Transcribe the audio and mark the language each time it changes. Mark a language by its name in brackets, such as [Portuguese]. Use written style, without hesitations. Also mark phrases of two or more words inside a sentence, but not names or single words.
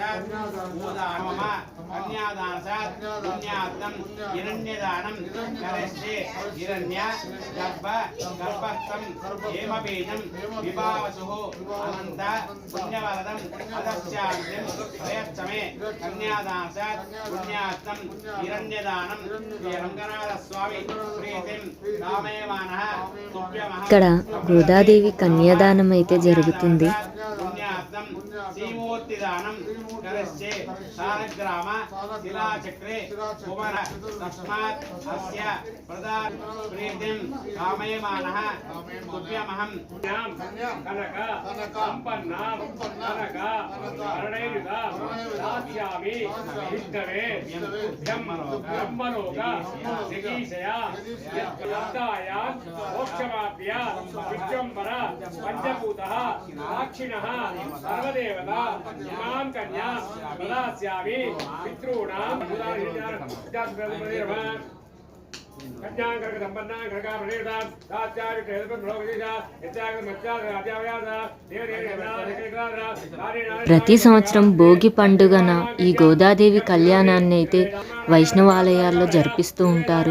[Sanskrit] గోదానమ కన్యాదానసాత్ పుణ్యాత్తం హిరణ్యదానం కరిష్యే హిరణ్య గర్భస్థం హేమబీజం విభావసుః అనంత పుణ్యవరదం అదస్యాంతిం ప్రయచ్చమే కన్యాదానసాత్ పుణ్యాత్తం హిరణ్యదానం రంగనాథ స్వామి ప్రీతిం కామయమానః తుభ్యమః. [Telugu] ఇక్కడ గోదాదేవి కన్యాదానం అయితే జరుగుతుంది. [Sanskrit] तरश्चे सारग्राम शिलाचक्रे कुमार तस्मात् अस्य प्रदान प्रीतिं कामयमानः तुभ्यमहं कनक संपन्नां कनक वर्णयुता दास्यामि विष्णवे ब्रह्मलोक जगीशया यत्कायान् मोक्षमाप्य विश्वम्भर पंचभूतः दाक्षिणः सर्वदेवता इमां कन्या प्रदास्यामि पितॄणां [Telugu] ప్రతి సంవత్సరం భోగి పండుగన ఈ గోదాదేవి కళ్యాణాన్ని అయితే వైష్ణవాలయాల్లో జరిపిస్తూ ఉంటారు.